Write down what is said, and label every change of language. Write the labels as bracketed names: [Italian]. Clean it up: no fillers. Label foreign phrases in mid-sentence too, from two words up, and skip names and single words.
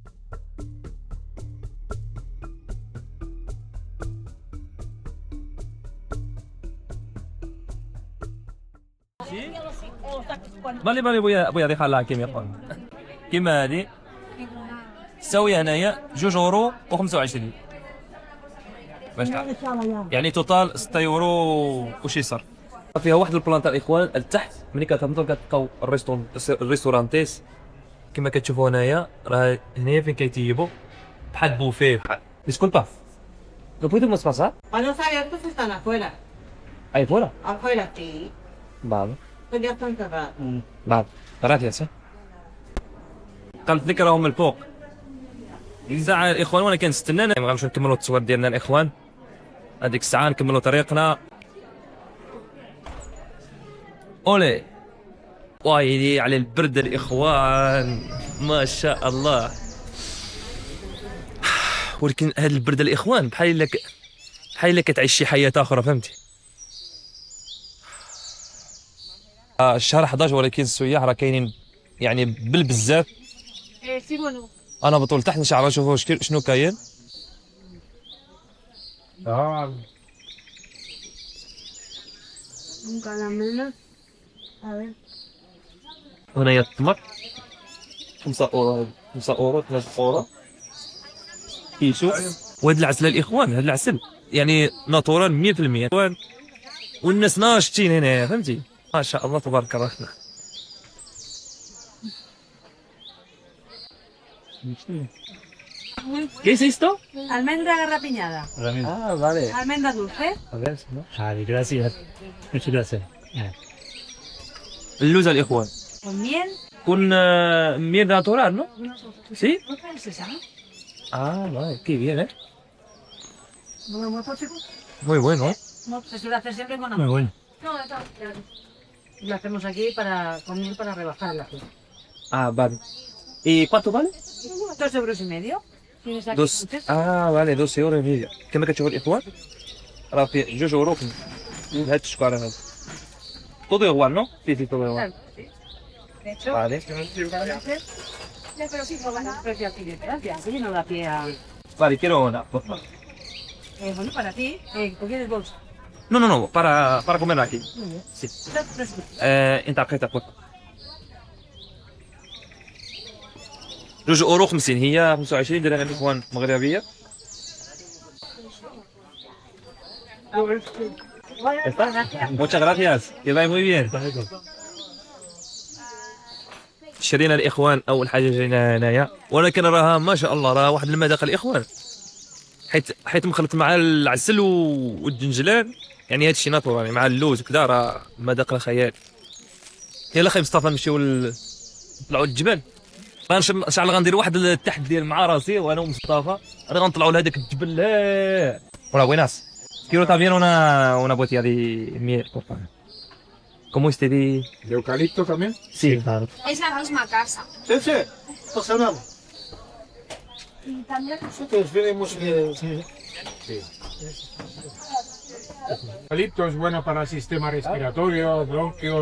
[Arabic] بالي بويا هذه خلاها كيما يقول كيما هذه تساوي هنايا 2 يورو و25 باش تعرف. يعني توتال 6 يورو وشي صار. فيها واحد البلان تاع الاخوان لتحت. ملي كتهبطوا كتلقاو الريستورانتيس كما كتشوفوا هنايا. راه هنايا فين كيطيبوا بحال بوفيه بحال. [Spanish] disculpa lo puedo مos pasar A los abiertos están afuera. ahí fuera Afuera, sí. vale Pues ya están cerrados. [Arabic] بعد gracias. قالت لك راهم الفوق ساعة الاخوان وانا كنستنى. ما غنمشيو نكملوا التصوير ديالنا الاخوان. هذيك الساعة نكملوا طريقنا. اولي وايلي على البرد الاخوان ما شاء الله. ولكن هاد البرد الاخوان بحال الا كتعيش شي حياة اخرى. فهمتي؟ الشهر 11 ولكن السياح راه كاينين يعني بالبزاف. [Spanish] Sí, bueno. [Arabic] انا بطول تحت ان شاء الله نشوفوا شنو كاين. [Spanish] Un caramelo. A ver. [Arabic] هنايا التمر 5 اورو 5 اورو 3 اورو كيشو. وهاد العسل الاخوان هاد العسل يعني ناتورال 100%. والناس ناشطين هنا. فهمتي؟ ما شاء الله تبارك الرحمن. [Spanish] ¿Qué es esto? Almendra garrapiñada. Vale. Almendra dulce. A ver, ¿no? Vale, gracias. Muchas gracias. [Arabic] اللوز الاخوان [Spanish] Con miel. con miel natural no sí? ¿No traes esa? Vale, qué bien, ¿No me muestro, chico? Muy bueno, No, se suele hacer siempre con Muy bueno. No, no. Lo hacemos aquí con miel para rebajar el azúcar. vale. ¿Y cuánto vale? 2 euros y medio. Tienes aquí. Dos. Vale, 2 [Arabic] يورو ومية. كما كتشوفوا الاخوان راه فيه 2 يورو هاد الشكاره هذا. [Spanish] todo igual, ¿no? Sí, todo igual. Claro, sí. De hecho, Vale. pero sí, no van a precio aquí de Francia, así no da pie a... Vale, quiero una, por favor. Bueno, para ti, ¿tú quieres bolsa? No, para comer aquí. Muy bien. Sí. Tres. En tarjeta, por favor. [Arabic] 2 اورو 50 هي 25 درهم الاخوان مغربيه. [Spanish] Muchas gracias. Que vaya muy bien. [Arabic] شرينا الاخوان اول حاجه جينا هنايا. ولكن راها ما شاء الله راه واحد المذاق الاخوان. حيت مخلط مع العسل والدنجلان. يعني هادشي ناتورالي مع اللوز وكذا راه مذاق خيال. يلا خاي مصطفى نمشيو نطلعوا للجبل. ان شاء الله غندير واحد التحدي ديال مع راسي وانا ومصطفى. راه غنطلعوا لهذاك الجبل. لا ولا buenas. [Spanish] Quiero también una botella de miel, por favor. ¿Cómo usted dice? ¿De eucalipto también? Sí. Claro. Es la misma casa. Sí, sí. Pasa nada. Y también Nosotros venimos de... Sí. El eucalipto es bueno para el sistema respiratorio, bronquios.